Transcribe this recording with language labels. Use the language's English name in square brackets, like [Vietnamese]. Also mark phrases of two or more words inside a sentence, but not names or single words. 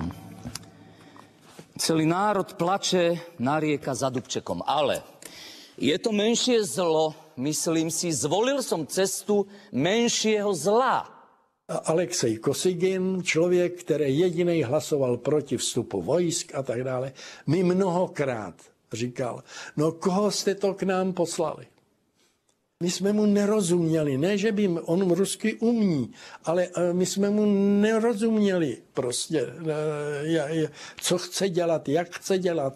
[Slovak] Celý národ plače, narieka za Dubčekom. Ale je to menšie zlo, myslím si, zvolil som cestu menšieho zla. [Czech] Alexej Kosygin, člověk, který jedinej hlasoval proti vstupu vojsk a tak dále, mi mnohokrát říkal, no koho jste to k nám poslali? My jsme mu nerozuměli, ne, že by on rusky umí, ale my jsme mu nerozuměli prostě, co chce dělat, jak chce dělat.